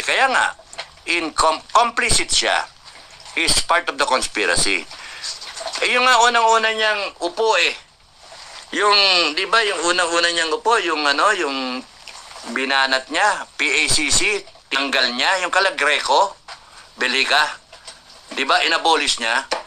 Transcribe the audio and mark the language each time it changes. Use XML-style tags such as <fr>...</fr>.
<tl>Kaya nga, complicit siya.</tl> <en>He's part of the conspiracy.</en> <tl>Yung nga unang-una niyang upo Yung, di ba, yung unang-una niyang upo, yung yung binanat niya, PACC, tanggal niya, yung Greco, Belica, di ba, inabolish niya.</tl>